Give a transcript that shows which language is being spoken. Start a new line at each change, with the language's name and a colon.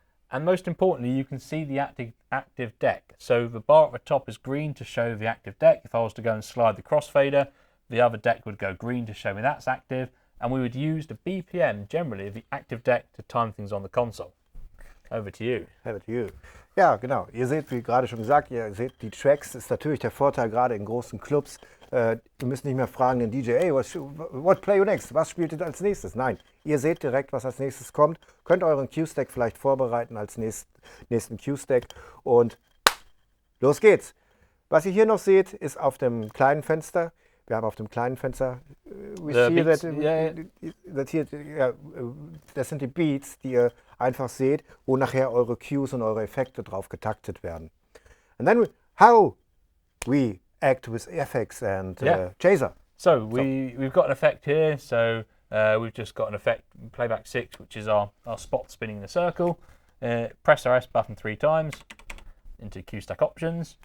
English: And most importantly, you can see the active deck. So the bar at the top is green to show the active deck. If I was to go and slide the crossfader, the other deck would go green to show me that's active. And we would use the BPM, generally, of the active deck to time things on the console. Over to you. Over to you.
German: Ja, genau. Ihr seht, wie gerade schon gesagt, ihr seht die Tracks. Das ist natürlich der Vorteil gerade in großen Clubs. Ihr müsst nicht mehr fragen den DJ,
English: hey, what play you next?
German: Was spielt ihr als nächstes? Nein, ihr seht direkt, was als nächstes kommt. Könnt euren Cue-Stack vielleicht vorbereiten als nächsten Cue-Stack. Und los geht's. Was ihr hier noch seht, ist auf dem kleinen Fenster. Wir haben auf dem kleinen Fenster, das sind die Beats, die ihr einfach seht, wo nachher eure Cues und eure Effekte drauf getaktet werden.
English: And then how we act with effects and chaser. So we've got an effect here. So we've just got an effect, playback 6, which is our spot spinning the circle. Press our S button 3 times into Cue Stack options.